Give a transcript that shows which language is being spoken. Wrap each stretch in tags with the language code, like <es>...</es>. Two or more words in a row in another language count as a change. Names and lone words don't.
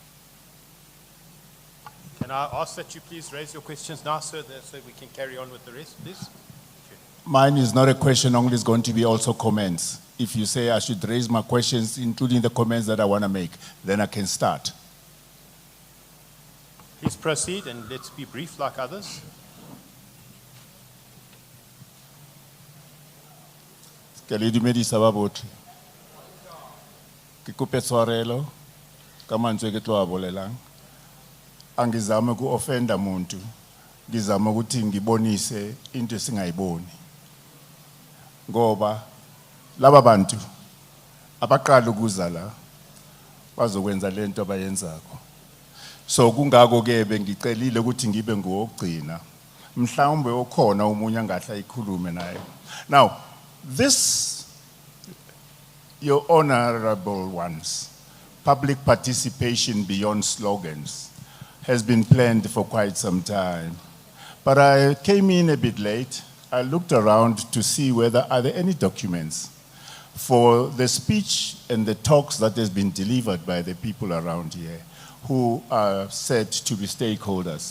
<en>Can I ask that you please raise your questions now, sir, so we can carry on with the rest, please? Mine is not a question only, it's going to be also comments. If you say I should raise my questions, including the comments that I want to make, then I can start. Please proceed and let's be brief like others.</en> <tn>Ke le dumedisa ba botlhe. Ke kope tshwarelo ka mantswe ke tlo a bolelang.</tn> <zu>Angizame ku offenda umuntu. Ngizama ukuthi ngibonise into esingayiboni. Ngoba laba bantu abaqala ukuza la bazokwenza lento abayenzako. So kungako ke bengicelile ukuthi ngibe ngokugcina. Mhlawumbe okhona umunye angahla ikhulume naye.</zu> <en>Now, this, your honorable ones, public participation beyond slogans has been planned for quite some time. But I came in a bit late. I looked around to see whether are there any documents for the speech and the talks that has been delivered by the people around here who are said to be stakeholders.</en>